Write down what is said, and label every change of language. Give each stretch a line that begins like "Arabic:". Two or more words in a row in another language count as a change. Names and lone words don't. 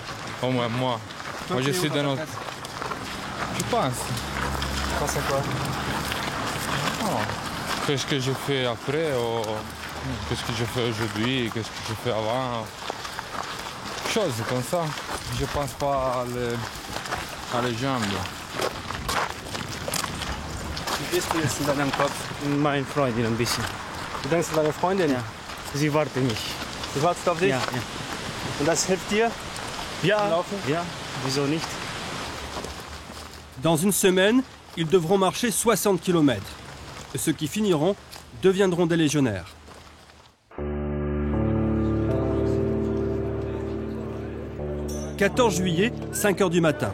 French: Au moins moi. Moi je suis dans notre... Je pense. Tu penses à quoi? Qu'est-ce que je fais après, qu'est-ce que je fais aujourd'hui, qu'est-ce que je fais avant. Choses comme ça. Je pense pas à les jambes.
German: Wie bist du jetzt in deinem Kopf? Meine Freundin ein bisschen. Du denkst an deine Freundin? Ja. Sie wartet mich. Sie wartet auf dich? Ja, ja. Und das hilft dir? Ja, Laufen? ja, wieso nicht?
French: Dans une semaine, ils devront marcher 60 km. Ceux qui finiront deviendront des légionnaires. « 14 juillet, 5 h du matin.